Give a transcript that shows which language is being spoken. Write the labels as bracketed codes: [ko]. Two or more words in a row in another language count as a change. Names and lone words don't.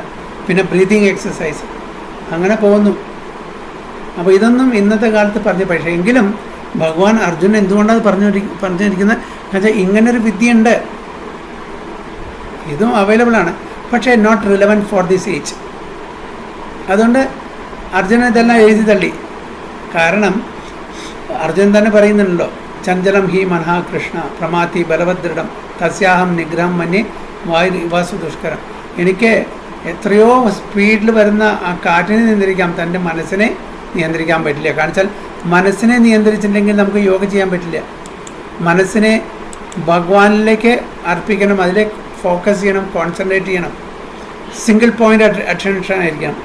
[ml] പിന്നെ [en] breathing exercise, [ml] അങ്ങനെ പോകുന്നു. അപ്പോൾ ഇതൊന്നും ഇന്നത്തെ കാലത്ത് പക്ഷേ എങ്കിലും ഭഗവാൻ അർജുനൻ എന്തുകൊണ്ടാണ് പറഞ്ഞിരിക്കുന്നത്? എന്നുവെച്ചാൽ ഇങ്ങനൊരു വിദ്യയുണ്ട്, ഇതും അവൈലബിൾ ആണ്, പക്ഷേ [en] not relevant for this age. [ml] അതുകൊണ്ട് അർജുനൻ ഇതെല്ലാം എഴുതി തള്ളി. കാരണം അർജുനൻ തന്നെ പറയുന്നുണ്ടല്ലോ, [sa] चञ्चलं हि मनः कृष्ण प्रमात्ति बलवदृढं तस्याहं निग्रहं मन्ये वासु दुष्करं. [ml] എനിക്ക് എത്രയോ സ്പീഡിൽ വരുന്ന ആ കാറ്റിനെ നിയന്ത്രിക്കാം, തൻ്റെ മനസ്സിനെ നിയന്ത്രിക്കാൻ പറ്റില്ല. കാരണം വെച്ചാൽ മനസ്സിനെ നിയന്ത്രിച്ചിട്ടുണ്ടെങ്കിൽ നമുക്ക് യോഗ ചെയ്യാൻ പറ്റില്ല. മനസ്സിനെ ഭഗവാനിലേക്ക് അർപ്പിക്കണം, അതിലേക്ക് ഫോക്കസ് ചെയ്യണം, കോൺസെൻട്രേറ്റ് ചെയ്യണം, [en] single point attention [ml] ആയിരിക്കണം.